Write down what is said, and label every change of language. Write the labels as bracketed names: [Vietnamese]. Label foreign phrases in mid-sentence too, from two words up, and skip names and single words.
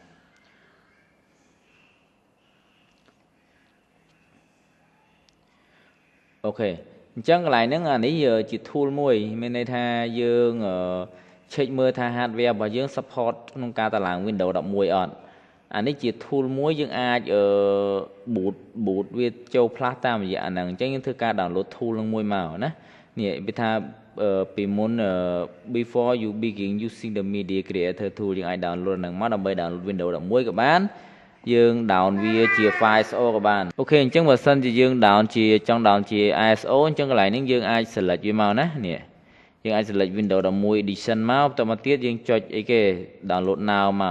[Khmer] អូខេអញ្ចឹងកន្លែងហ្នឹងអានេះជា tool មួយមានន័យថាយើង check មើលថា hardware របស់យើង support ក្នុងការតឡើង Windows 11អត់អានេះជា tool មួយយើងអាចboot វាចូលផ្លាស់តាមរយៈអាហ្នឹងអញ្ចឹងយើងធ្វើការ [English] download tool [Khmer] ហ្នឹងមួយមកណា នេះវាថាពីមុន [English] before you begin using the media creator tool [Khmer] យើងអាច download ហ្នឹងមកដើម្បី [English] download Windows 11 [Khmer] ក៏បានយើង down វាជា [English] file ISO [Khmer] ក៏បានអូខេអញ្ចឹងបើសិនជាយើង down ជាចង់ down ជា ISO អញ្ចឹងកន្លែងនេះយើងអាច select វាមកណានេះយើងអាច [English] select Windows 11 edition [Khmer] មកបន្តមកទៀតយើងចុចអីគេ [English] download now [Khmer] មក